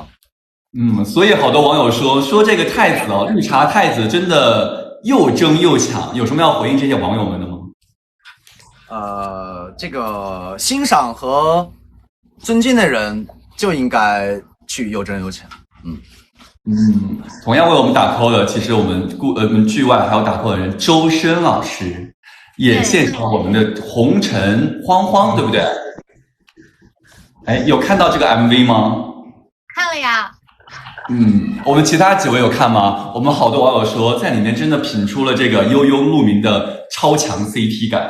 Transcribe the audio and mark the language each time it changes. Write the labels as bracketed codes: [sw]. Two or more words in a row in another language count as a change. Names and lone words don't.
[zh] 所以好多網友說這個太子哦，綠茶太子真的又爭又搶，有什麼要回應這些網友們的嗎？這個欣賞和尊敬的人就應該去又爭又搶。同樣為我們打 call 的，其實我們劇外還有打 call 的人，周深老師也獻上我們的紅塵慌慌，對不對？哎，有看到這個 MV 嗎？看了呀。我們其他幾位有看嗎？我們好多網友說，在裡面真的品出了這個悠悠鹿鳴的超強 CP 感。